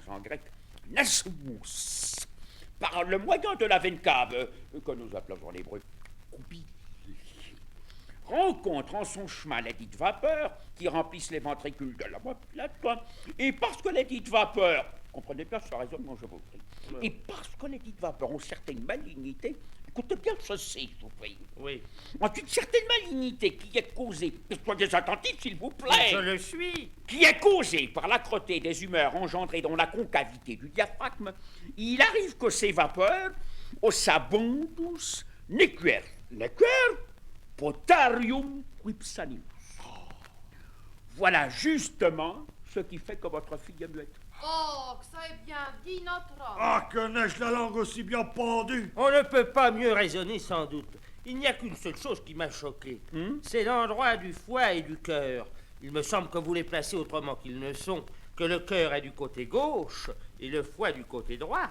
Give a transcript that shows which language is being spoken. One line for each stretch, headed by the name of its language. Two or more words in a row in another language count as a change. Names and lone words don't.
French: en grec nasmus, par le moyen de la veine cave, que nous appelons en hébreu koubili, rencontre en son chemin les dites vapeurs qui remplissent les ventricules de la moelle, et parce que les dites vapeurs, comprenez bien ce raisonnement, je vous prie, et parce que les dites vapeurs ont certaines malignités, écoutez bien ceci, je vous prie. Oui. Ont une certaine malignité qui est causée, soyez attentifs s'il vous plaît, Je le suis. qui est causée par l'âcreté des humeurs engendrées dans la concavité du diaphragme, il arrive que ces vapeurs,
Latin: ossabondus nequer, potarium quipsanimus.
French: Voilà justement ce qui fait que votre fille est muette. Oh, que ça est bien dit, notre homme. Ah, que n'ai-je la langue aussi bien pendue? On ne peut pas mieux raisonner sans doute. Il n'y a qu'une seule chose qui m'a choqué. C'est l'endroit du foie et du cœur. Il me semble que vous les placez autrement qu'ils ne sont, que le cœur est du côté gauche et le foie du côté droit.